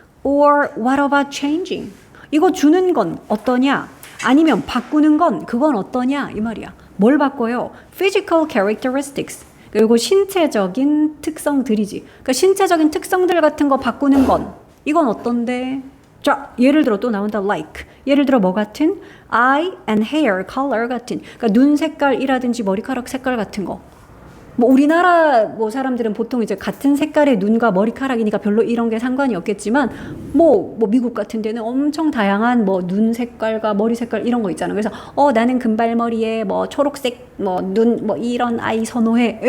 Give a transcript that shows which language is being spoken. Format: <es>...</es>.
<en>Or what about changing?</en> <ko>이거 주는 건 어떠냐? 아니면 바꾸는 건 그건 어떠냐? 이 말이야. 뭘 바꿔요?</ko> <en>Physical characteristics.</en> <ko>그리고 신체적인 특성들이지. 그러니까 신체적인 특성들 같은 거 바꾸는 건 이건 어떤데? 자, 예를 들어 또 나온다. like. 예를 들어 뭐 같은?</ko> <en>eye and hair color</en> <ko>같은. 그러니까 눈 색깔이라든지 머리카락 색깔 같은 거. 뭐 우리나라 뭐 사람들은 보통 이제 같은 색깔의 눈과 머리카락이니까 별로 이런 게 상관이 없겠지만 뭐 미국 같은 데는 엄청 다양한 뭐 눈 색깔과 머리 색깔 이런 거 있잖아. 그래서 나는 금발머리에 뭐 초록색 뭐 눈 뭐 이런 아이 선호해.</ko>